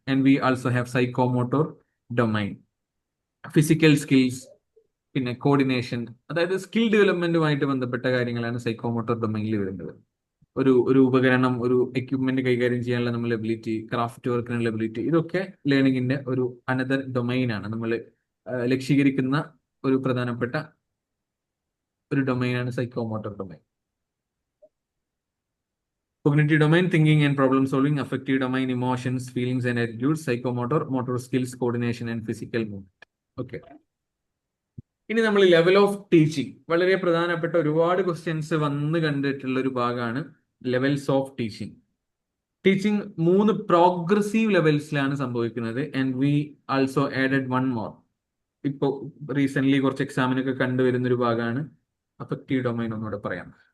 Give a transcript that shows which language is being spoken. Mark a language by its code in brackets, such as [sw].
[en] And we also have psychomotor domain. [ml] Physical skills, പിന്നെ coordination, അതായത് skill ഡെവലപ്മെന്റുമായിട്ട് ബന്ധപ്പെട്ട കാര്യങ്ങളാണ് സൈക്കോമോട്ടോർ ഡൊമൈനിൽ വരുന്നത്. ഒരു ഉപകരണം, ഒരു എക്യുപ്മെന്റ് കൈകാര്യം ചെയ്യാനുള്ള നമ്മൾ എബിലിറ്റി, ക്രാഫ്റ്റ് വർക്കിനുള്ള എബിലിറ്റി, ഇതൊക്കെ ലേണിംഗിന്റെ ഒരു അനദർ ഡൊമൈൻ ആണ്. നമ്മൾ ലക്ഷീകരിക്കുന്ന ഒരു പ്രധാനപ്പെട്ട ഒരു ഡൊമൈനാണ് psychomotor domain. [en] Cognitive domain, thinking and problem solving. Affective domain, emotions, feelings and attitudes. Psychomotor, motor skills, coordination and physical movement. Okay. [ml] ഇനി നമ്മൾ ലെവൽ ഓഫ് ടീച്ചിങ്, വളരെ പ്രധാനപ്പെട്ട ഒരുപാട് ക്വസ്റ്റ്യൻസ് വന്ന് കണ്ടിട്ടുള്ള ഒരു ഭാഗമാണ് levels of teaching. Teaching 3 progressive ലെവൽസിലാണ് സംഭവിക്കുന്നത്. [en] And we also added one more. [ml] ഇപ്പോൾ റീസെന്റ് കുറച്ച് എക്സാമിനൊക്കെ കണ്ടുവരുന്ന ഒരു ഭാഗമാണ് അഫക്റ്റീവ് ഡൊമൈൻ. ഒന്നുകൂടെ പറയാം.